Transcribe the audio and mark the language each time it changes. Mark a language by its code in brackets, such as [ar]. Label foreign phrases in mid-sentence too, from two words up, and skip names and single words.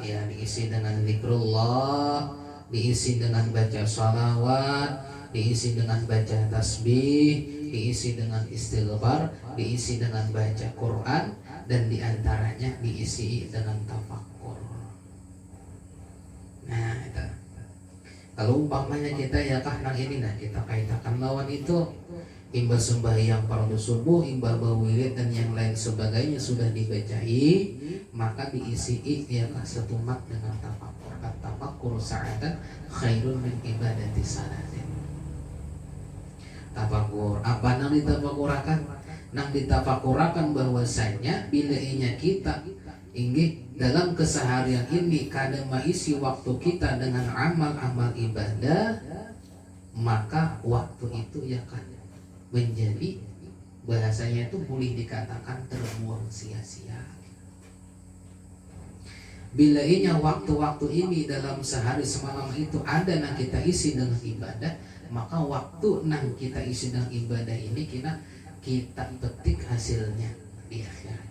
[id] Ya diisi dengan zikrullah, diisi dengan baca sholawat, diisi dengan baca tasbih, diisi dengan istighfar, diisi dengan baca Quran, dan diantaranya diisi dengan tafakkur. Nah itu. [bjn] Kalau umpamanya kita ya kah nang ini nah kita kaitakan lawan itu imbas sembahyang fardu subuh, imbas bawilid dan yang lain sebagainya sudah dibacai, maka diisi ya kah setumat dengan tafakkur. [ar] تفكر ساعة خير من عبادة صلاة. [bjn] Tafakkur apa nang ditafakurakan? Nang ditafakurakan bahwasanya bila inya kita inggih dalam keseharian ini kadang mengisi waktu kita dengan amal-amal ibadah, maka waktu itu ya kan menjadi bahasanya itu boleh dikatakan terbuang sia-sia. Bila inya waktu-waktu ini dalam sehari semalam itu ada yang kita isi dengan ibadah, maka waktu nang kita isi dengan ibadah ini kita petik hasilnya di akhirat.